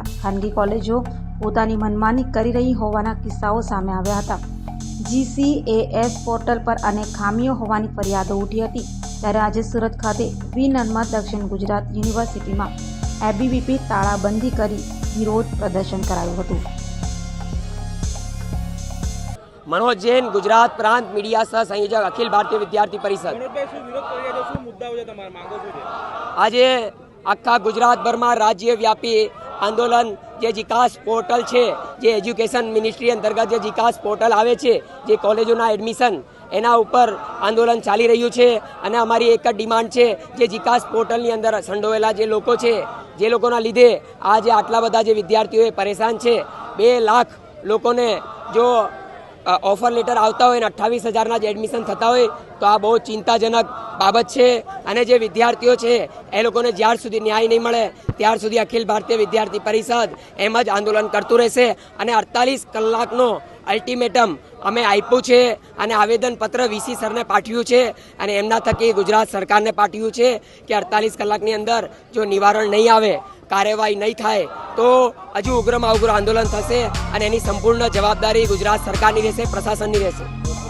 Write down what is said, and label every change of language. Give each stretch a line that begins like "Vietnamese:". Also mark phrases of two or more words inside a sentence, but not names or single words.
Gujarati: ખાનગી કોલેજો પોતાની મનમાની કરી રહી હોવાના કિસ્સાઓ સામે આવ્યા હતા। GCAS પોર્ટલ પર અનેક ખામીઓ હોવાની ફરિયાદો ઉઠી હતી। ત્યારે આજે સુરત ખાતે વિનર્મદ દક્ષિણ ગુજરાત યુનિવર્સિટીમાં એબીવીપી તાળાબંધી કરી વિરોધ પ્રદર્શન કરાયું હતું। મનોજ જૈન, ગુજરાત પ્રાંત મીડિયા સહ સંયોજક, અખિલ ભારતીય વિદ્યાર્થી પરિષદ। આજ આખા ગુજરાત મેં રાજ્યવ્યાપી આંદોલન જે જીકાસ પોર્ટલ હૈ, જે એજ્યુકેશન મિનિસ્ટ્રી અંતર્ગત જે જીકાસ પોર્ટલ આવે છે, જે કૉલેજોના એડમિશન એના ઉપર આંદોલન ચાલી રહ્યું છે। અને અમારી એક જ ડિમાન્ડ છે જે જીકાસ પોર્ટલની અંદર સંડોવેલા જે લોકો છે, જે લોકોના લીધે આજ આટલા બધા જે વિદ્યાર્થીઓ પરેશાન છે, 2 લાખ લોકોને જો ઑફર લેટર આતા હો 28,000 એડમિશન થતા હો તો આ બહુત ચિંતાજનક બાબત હૈ। અને જે વિદ્યાર્થીઓ છે એ લોકોને જ્યાર સુધી ન્યાય નહીં મળે ત્યાર સુધી અખિલ ભારતીય વિદ્યાર્થી પરિષદ એમ જ આંદોલન કરતું રહેશે। અને 48 કલાકનો અલ્ટિમેટમ અમે આપ્યું છે અને આવેદનપત્ર વીસી સરને પાઠવ્યું છે અને એમના થકી ગુજરાત સરકારને પાઠવ્યું છે કિ 48 કલાકની અંદર જો નિવારણ નહીં આવે, કાર્યવાહી નહીં થાય તો હજૂ ઉગ્રમા ઉગ્ર આંદોલન થશે અને એની સંપૂર્ણ જવાબદારી ગુજરાત સરકારની રહેશે, પ્રશાસનની રહેશે।